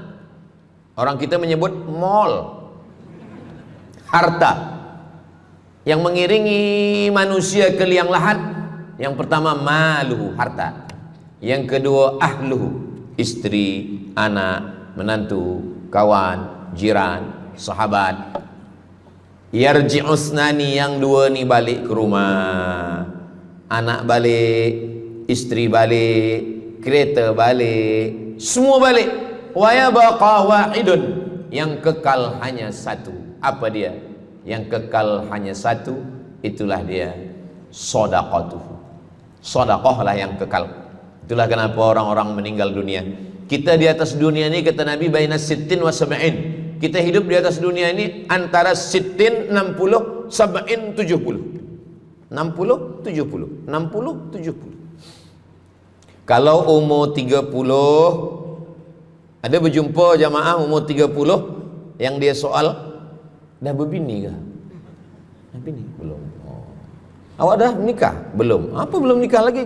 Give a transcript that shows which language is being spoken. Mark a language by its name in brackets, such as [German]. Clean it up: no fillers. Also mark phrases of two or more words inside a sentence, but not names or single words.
[Malay] Orang kita menyebut mall. Harta. Yang mengiringi manusia ke liang lahat, yang pertama maluhu, harta. Yang kedua ahluhu, istri, anak, menantu, kawan, jiran, sahabat. Yarji'usnani, yang dua ni balik ke rumah. Anak balik, istri balik, kereta balik, semua balik. [Arabic] ويبقى واحد, [Malay] yang kekal hanya satu. Apa dia? Yang kekal hanya satu, itulah dia sedekatuhu. Sedekahlah yang kekal. Itulah kenapa orang-orang meninggal dunia. Kita di atas dunia ini, kata Nabi, [Arabic] بين ستين وسبعين. [Malay] Kita hidup di atas dunia ini antara sittin 60, sab'in 70. 60, 70, 60, 70. Kalau umur 30, ada berjumpa jamaah umur 30 yang dia soal, dah berbini ke? Dah bini? Belum. Oh. Awak dah menikah? Belum. Apa belum nikah lagi?